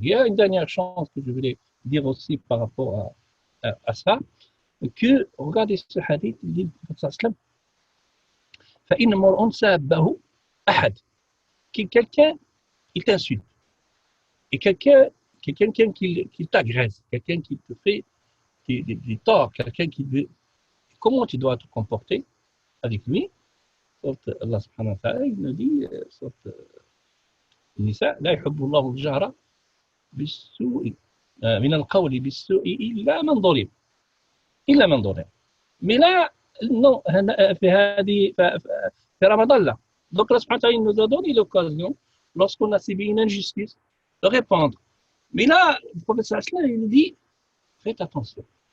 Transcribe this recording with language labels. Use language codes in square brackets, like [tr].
[fr] Il y a une dernière chose que je voulais dire aussi par rapport à ça, que, regardez ce hadith, il dit le prophète sallam, [ar] فَإِنَّ مَرْءٌ سَابَّهُ أَحَدٌ. [fr] Quelqu'un, il t'insulte. Et quelqu'un qui t'agresse, quelqu'un qui te fait des torts, quelqu'un qui veut. Comment tu dois te comporter avec lui? Allah subhanahu wa ta'ala, il nous dit, [ar] النساء لا يحب الله الجهر بالسوء من القول بالسوء إلا من ظلم. [fr] Mais là, non, [ar] في رمضان [fr] là. Donc Allah subhanahu wa ta'ala, il nous a donné l'occasion, lorsqu'on a subi une injustice, de répondre. Mais là, le prophète sallallahu il nous dit, faites attention.